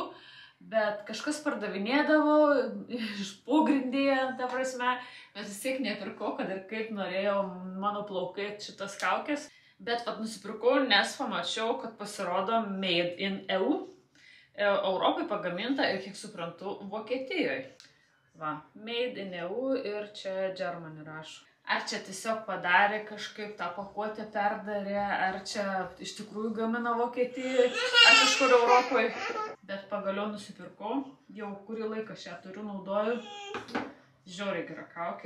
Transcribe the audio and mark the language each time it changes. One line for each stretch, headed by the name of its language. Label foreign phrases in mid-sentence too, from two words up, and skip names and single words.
Lithuanian: Bet kažkas pardavinėdavo iš pogrindėje, ta prasme, bet vis tiek nepirkau, kad ir kaip norėjau mano plaukai šitas kaukės. Bet nusipirkau, nes pamačiau, kad pasirodo
English: Made in EU,
Lithuanian: Europai pagaminta ir, kiek suprantu, Vokietijoje.
English: Made in EU
Lithuanian: ir čia Germany rašo. Ar čia tiesiog padarė kažkaip tą pakuotę perdarė, ar čia iš tikrųjų gamina Vokietijoje, ar kažkur Europoje. Bet pagaliau nusipirkau, jau kurį laiką šią turiu, naudoju. Žiauriai gera kaukė.